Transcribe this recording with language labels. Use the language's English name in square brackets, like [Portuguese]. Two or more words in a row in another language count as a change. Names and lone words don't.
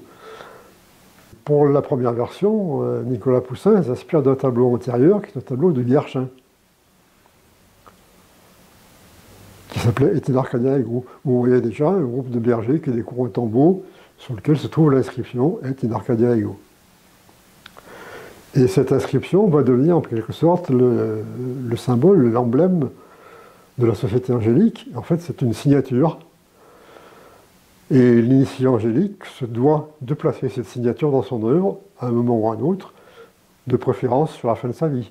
[French] Pour la première version, Nicolas Poussin s'inspire d'un tableau antérieur, qui est un tableau de Guerchin, qui s'appelait Et in Arcadia ego, où on voyait déjà un groupe de bergers qui découvrent un tombeau sur lequel se trouve l'inscription [Latin] Et in Arcadia ego. [French] Et cette inscription va devenir en quelque sorte le symbole, l'emblème de la Société angélique. En fait, c'est une signature. Et l'initié angélique se doit de placer cette signature dans son œuvre, à un moment ou à un autre, de préférence sur la fin de sa vie.